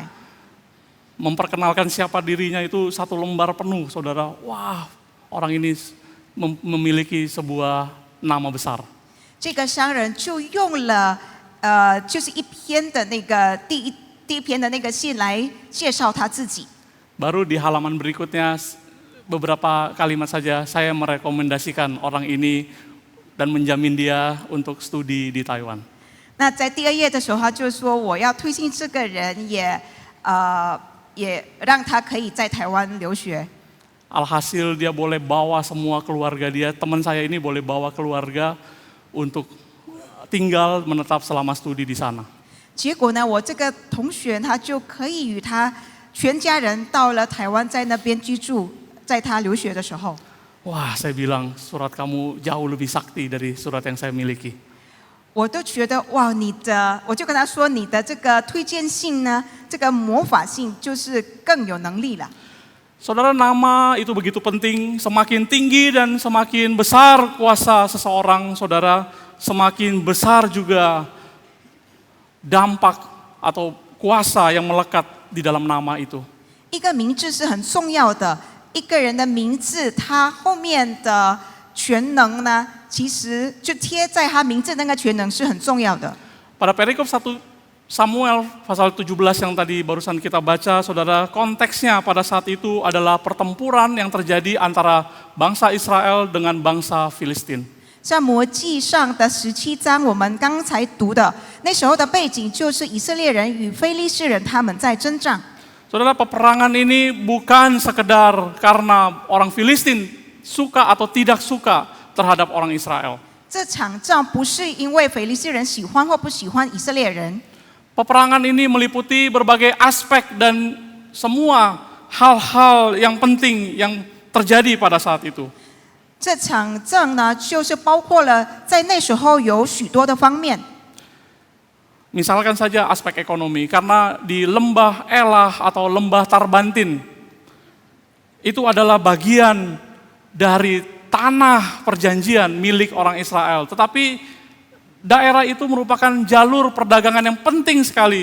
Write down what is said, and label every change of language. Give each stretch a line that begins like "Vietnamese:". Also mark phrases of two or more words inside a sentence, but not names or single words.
Indonesian: Memperkenalkan siapa dirinya itu satu lembar penuh, saudara. Wah, orang ini memiliki sebuah nama besar.
Chinese: 这个商人就用了就是一篇的那个第一篇的那个信来介绍他自己。
Indonesian: Baru di halaman berikutnya beberapa kalimat saja saya merekomendasikan orang ini dan menjamin dia untuk studi di Taiwan.
Chinese: 那在第2页的时候，他就说我要推荐这个人，也让他可以在台湾留学。
Indonesian: Alhasil dia boleh bawa semua keluarga dia, teman saya ini boleh bawa keluarga untuk tinggal menetap selama studi di sana.
Chinese: 结果呢，我这个同学他就可以与他全家人到了台湾，在那边居住，在他留学的时候。
Indonesian: Wah, saya bilang surat kamu jauh lebih sakti dari surat yang saya miliki.
Chinese: 我都觉得哇，我就跟他说，你的这个推荐信呢，这个魔法信就是更有能力了。
Indonesian: Saudara, nama itu begitu penting, semakin tinggi dan semakin besar kuasa seseorang, saudara, semakin besar juga dampak atau kuasa yang melekat di dalam nama itu.
Chinese: 一个名字是很重要的，一个人的名字，他后面的全能呢，其实就贴在他名字那个全能是很重要的。
Indonesian: Pada perikop 1 Samuel pasal 17 yang tadi barusan kita baca, saudara, konteksnya pada saat itu adalah pertempuran yang terjadi antara bangsa Israel dengan bangsa Filistin.
Chinese: 在摩记上的17章，我们刚才读的那时候的背景就是以色列人与非利士人他们在征战。
Indonesian: Saudara, peperangan ini bukan sekedar karena orang Filistin suka atau tidak suka terhadap orang Israel.
Chinese: 这场仗不是因为非利士人喜欢或不喜欢以色列人，
Indonesian: Peperangan ini meliputi berbagai aspek dan semua hal-hal yang penting yang terjadi pada saat itu.
Chinese: 这场仗呢，就是包括了在那时候有许多的方面。
Indonesian: Misalkan saja aspek ekonomi, karena di lembah Elah atau lembah Tarbantin itu adalah bagian dari tanah perjanjian milik orang Israel. Tetapi daerah itu merupakan jalur perdagangan yang penting sekali.